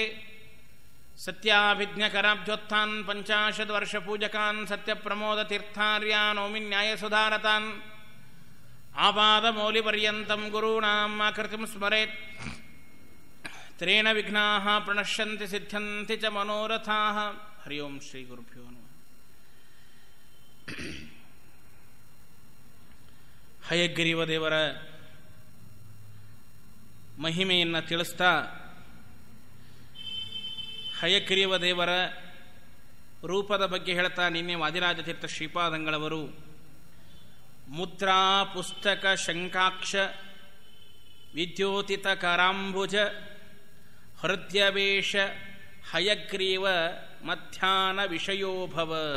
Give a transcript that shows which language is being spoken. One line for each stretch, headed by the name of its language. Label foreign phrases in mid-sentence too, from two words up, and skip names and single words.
Sanskrit: ಸತ್ಯಾಭಿಜ್ಞಕರಾಬ್ಜೋತ್ಥಾನ್ ಪಂಚಾಶದ್ವರ್ಷಪೂಜಕಾನ್ ಸತ್ಯಪ್ರಮೋದತೀರ್ಥಾರ್ಯಾನ್ ನೌಮಿನ್ಯಾಯಸುಧಾರತಾನ್ ಆಪಾದಮೌಲಿಪರ್ಯಂತಂ ಗುರುಣಾಂ ಆಕೃತಿಂ ಸ್ಮರೇತ್. ತ್ರೇಣ ವಿಘ್ನಾಃ ಪ್ರಣಶ್ಯಂತಿ ಸಿದ್ಧ್ಯಂತಿ ಚ ಮನೋರಥಾಃ. ಹರಿ ಓಂ ಶ್ರೀ ಗುರುಭ್ಯೋ ನಮಃ.
Kannada: ಹಯಗ್ರೀವ ದೇವರ ಮಹಿಮೆಯನ್ನು ತಿಳಿಸ್ತಾ, ಹಯಗ್ರೀವ ದೇವರ ರೂಪದ ಬಗ್ಗೆ ಹೇಳ್ತಾ ನಿನ್ನೆ ವಾದಿರಾಜತೀರ್ಥ ಶ್ರೀಪಾದಂಗಳವರು
Sanskrit: ಮುದ್ರಾ ಪುಸ್ತಕ ಶಂಕಾಕ್ಷ ವಿದ್ಯೋತಿತ ಕರಾಂಬುಜ ಹೃದಯವೇಶ ಹಯಗ್ರೀವ ಮಧ್ಯಾಹ್ನ ವಿಷಯೋಭವ.